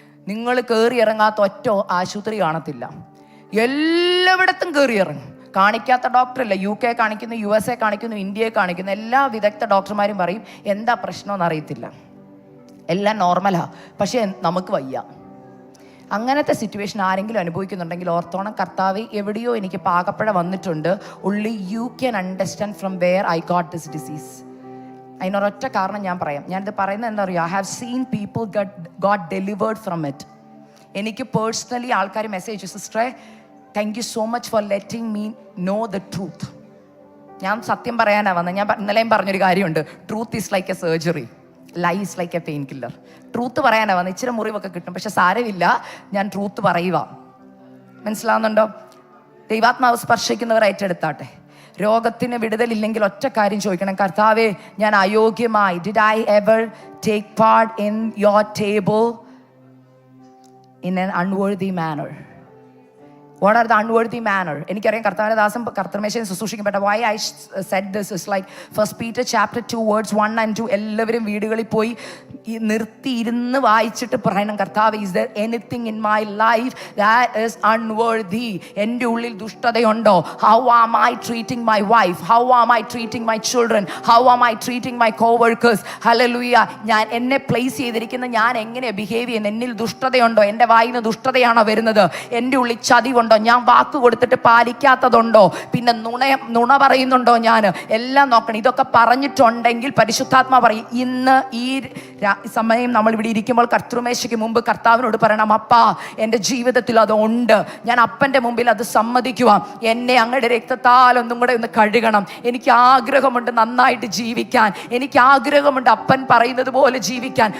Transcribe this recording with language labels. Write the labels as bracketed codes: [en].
[ml] നിങ്ങൾ കയറി ഇറങ്ങാത്ത ഒറ്റ ആശുപത്രി കാണത്തില്ല, എല്ലായിടത്തും കയറി ഇറങ്ങും. കാണിക്കാത്ത ഡോക്ടറില്ല. UK കാണിക്കുന്നു, USA കാണിക്കുന്നു, ഇന്ത്യയെ കാണിക്കുന്നു, എല്ലാ വിദഗ്ധ ഡോക്ടർമാരും പറയും എന്താ പ്രശ്നമെന്ന് അറിയത്തില്ല, എല്ലാം നോർമലാ, പക്ഷെ നമുക്ക് വയ്യ. അങ്ങനത്തെ സിറ്റുവേഷൻ ആരെങ്കിലും അനുഭവിക്കുന്നുണ്ടെങ്കിൽ ഓർത്തോണം, കർത്താവ് എവിടെയോ എനിക്ക് പാകപ്പഴ വന്നിട്ടുണ്ട്. [en] only you can understand from where I got this disease. [ml] അതിനൊരൊറ്റ കാരണം ഞാൻ പറയാം. ഞാനിത് പറയുന്നത് എന്താ പറയുക, [en] I have seen people got delivered from it. [ml] എനിക്ക് പേഴ്സണലി ആൾക്കാർ മെസ്സേജ്, [en] സിസ്റ്ററെ thank you so much for letting me know the truth. [ml] ഞാൻ സത്യം പറയാനാണ് വന്നത്. ഞാൻ ഇന്നലെയും പറഞ്ഞൊരു കാര്യമുണ്ട്, [en] Truth is like a surgery, lies like a painkiller. [ml] Truth പറയാനാണ് വന്നത്. ഇച്ചിരി മുറിവൊക്കെ കിട്ടും, പക്ഷെ സാരമില്ല, ഞാൻ ട്രൂത്ത് പറയുക. മനസ്സിലാവുന്നുണ്ടോ? ദൈവാത്മാവ് സ്പർശിക്കുന്നവർ ഏറ്റെടുത്താട്ടെ. രോഗത്തിന് വിടുതലില്ലെങ്കിൽ ഒറ്റ കാര്യം ചോദിക്കണം, കർത്താവേ ഞാൻ അയോഗ്യമായി, [en] Did I ever take part in your table in an unworthy manner? What are the unworthy manner? [ml] എനിക്കറിയാം കർത്താവിന്റെ ദാസൻ കർത്തൃമേശയിൽ ശുശ്രൂഷിക്കപ്പെട്ട. [en] why I said this is like 1 Peter chapter 2 words 1 and 2. [ml] എല്ലാവരും വീടുകളിൽ പോയി നിർത്തി ഇരുന്ന് വായിച്ചിട്ട് പറയണം, കർത്താവ്, [en] is there anything in my life that is unworthy? [ml] എൻ്റെ ഉള്ളിൽ ദുഷ്ടതയുണ്ടോ? [en] How am I treating my wife? How am I treating my children? How am I treating my co-workers? Hallelujah. [ml] ഞാൻ എന്നെ പ്ലേസ് ചെയ്തിരിക്കുന്ന ഞാൻ എങ്ങനെ ബിഹേവ് ചെയ്യുന്നു? എന്നിൽ ദുഷ്ടതയുണ്ടോ? എൻ്റെ വായിന്ന് ദുഷ്ടതയാണോ വരുന്നത്? എൻ്റെ ഉള്ളിൽ ചതിവുണ്ടോ? പാലിക്കാത്തതുണ്ടോ, ഞാൻ വാക്ക് കൊടുത്തിട്ട് പാലിക്കാത്തതുണ്ടോ, പിന്നെ നുണ പറയുന്നുണ്ടോ, ഞാൻ എല്ലാം നോക്കണം. ഇതൊക്കെ പറഞ്ഞിട്ടുണ്ടെങ്കിൽ പരിശുദ്ധാത്മാ പറയും, ഇന്ന് ഈ സമയം നമ്മൾ ഇവിടെ ഇരിക്കുമ്പോൾ കർത്തൃമേശയ്ക്ക് മുമ്പ് കർത്താവിനോട് പറയണം, അപ്പാ എൻ്റെ ജീവിതത്തിൽ അത് ഉണ്ട്, ഞാൻ അപ്പൻ്റെ മുമ്പിൽ അത് സമ്മതിക്കുക, എന്നെ അങ്ങയുടെ രക്തത്താൽ ഒന്നും കൂടെ ഒന്ന് കഴുകണം, എനിക്ക് ആഗ്രഹമുണ്ട് നന്നായിട്ട് ജീവിക്കാൻ, എനിക്ക് ആഗ്രഹമുണ്ട് അപ്പൻ പറയുന്നത് പോലെ ജീവിക്കാൻ.